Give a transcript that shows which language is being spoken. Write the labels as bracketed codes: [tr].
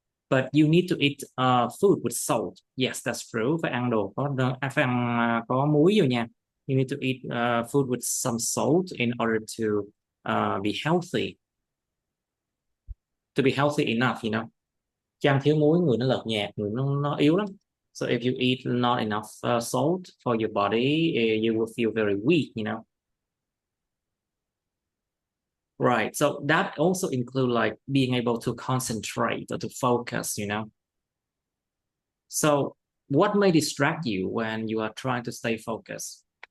[en] But you need to eat food with salt. Yes, that's true. [vi] Phải ăn đồ có phải ăn có muối vô nha. [en] You need to eat food with some salt in order to be healthy. To be healthy enough, you know. [vi] Chứ ăn thiếu muối người nó lợt nhạt, người nó yếu lắm. [en] So if you eat not enough salt for your body, you will feel very weak, you know. Right. So that also include like being able to concentrate or to focus, you know. So what may distract you when you are trying to stay focused?